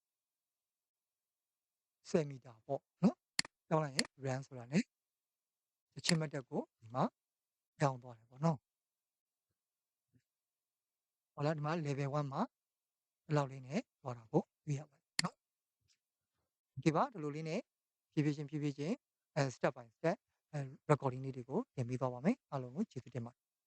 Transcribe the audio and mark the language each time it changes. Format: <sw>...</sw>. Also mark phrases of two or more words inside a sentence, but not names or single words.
<my>10 မီတာပေါ့နော်ပြောင်းလိုက်ရင် run ဆိုတာ ਨੇ တချင်းမတ်တက်ကိုဒီမှာပြောင်းသွားတယ်ပေါ့နော်ဟောလားဒီမှာ level 1မှာဒီလောက်လေးနဲ့သွားတာကိုတွေ့ရပါတယ်နော်ဒီပါဒီလိုလေးနဲ့ဖြည်းဖြည်းချင်း</my> <en>step by step recording</en> <my>လေးတွေကိုတင်ပေးသွားပါမယ်အားလုံးကိုကျေးဇူးတင်ပါတယ်</my>